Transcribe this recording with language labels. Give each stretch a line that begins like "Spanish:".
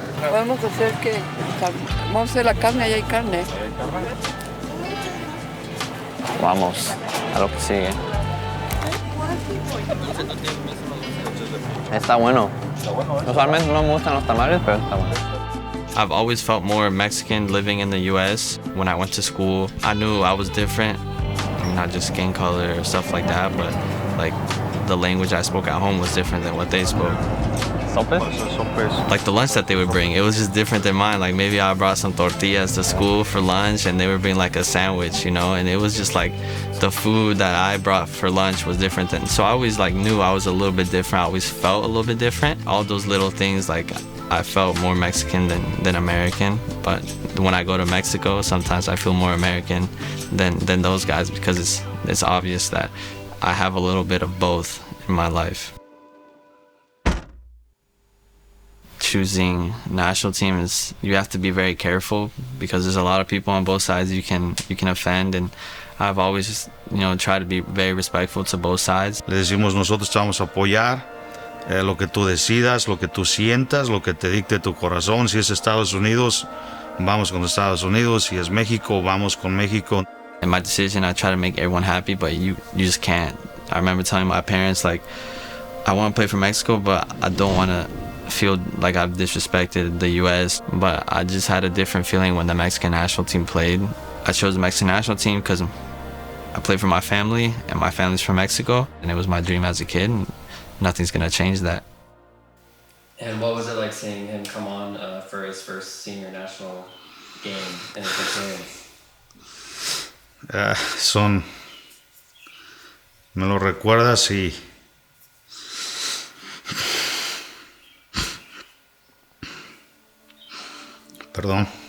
Spanish: Podemos hacer que vamos a hacer la carne, allá hay carne. Vamos a lo que sigue. Está bueno. Usualmente no me gustan los tamales, pero está bueno.
English: I've always felt more Mexican living in the U.S. When I went to school, I knew I was different. Not just skin color or stuff like that, but like the language I spoke at home was different than what they spoke.
Spanish: Sopes?
English: Like the lunch that they would bring, it was just different than mine. Like maybe I brought some tortillas to school for lunch and they would bring like a sandwich, you know, and it was just like the food that I brought for lunch was different than, so I always like knew I was a little bit different. I always felt a little bit different. All those little things, like I felt more Mexican than American, but when I go to Mexico, sometimes I feel more American than those guys because it's obvious that I have a little bit of both in my life. Choosing national team is, you have to be very careful because there's a lot of people on both sides you can offend, and I've always, you know, tried to be very respectful to both sides.
Spanish: Le decimos, nosotros te vamos a apoyar, lo que tú decidas, lo que tú sientas, lo que te dicte tu corazón. Si es Estados Unidos, vamos con Estados Unidos. Si es México, vamos con México.
English: In my decision, I try to make everyone happy, but you just can't. I remember telling my parents, like, I want to play for Mexico, but I don't want to feel like I've disrespected the U.S. But I just had a different feeling when the Mexican national team played. I chose the Mexican national team because I played for my family, and my family's from Mexico, and it was my dream as a kid, and nothing's going to change that. And what was it like seeing him come on for his first senior national game and his experience?
Spanish: Me lo recuerdas y perdón.